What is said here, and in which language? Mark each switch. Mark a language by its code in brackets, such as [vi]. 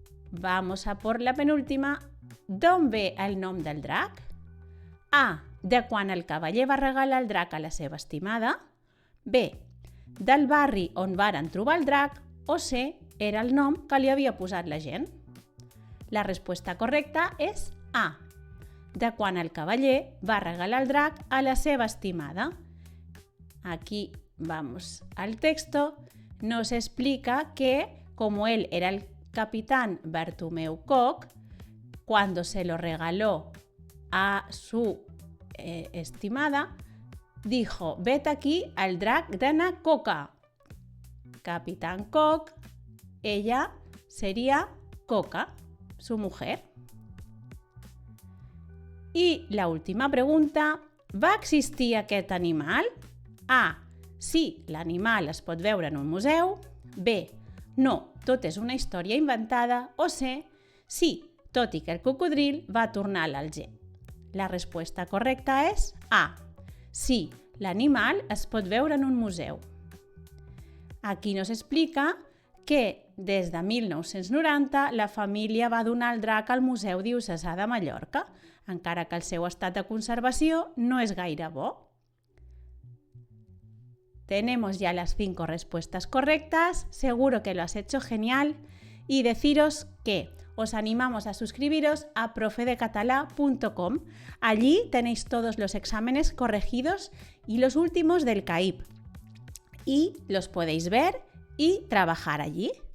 [es] Vamos a por la penúltima. [ca] D'on ve el nom del drac? A. De quan el cavaller va regalar el drac a la seva estimada. B. Del barri on varen trobar el drac. O C. Era el nom que li havia posat la gent. La resposta correcta és A. De quan el cavaller va regalar el drac a la seva estimada. [es] Aquí vamos al texto. Nos explica que, como él era el capitán Bartomeu Cock, cuando se lo regaló a su estimada, dijo: vete aquí al drac de na Coca. Capitán Cock, ella sería Coca, su mujer. [ca] I la última pregunta, va existir aquest animal? A. Sí, l'animal es pot veure en un museu. B. No, tot és una història inventada. O C. Sí, tot i que el cocodril va tornar a l'Alger. La resposta correcta és A. Sí, l'animal es pot veure en un museu. [es] Aquí nos explica que [ca] des de 1990 la família va donar el drac al Museu Diocesà de Mallorca, encara que el seu estat de conservació no és gaire bo. [es] Tenemos ya las 5 respuestas correctas, seguro que lo has hecho genial y deciros que os animamos a suscribiros a profedecatalá.com. Allí tenéis todos los exámenes corregidos y los últimos del CAIP y los podéis ver y trabajar allí.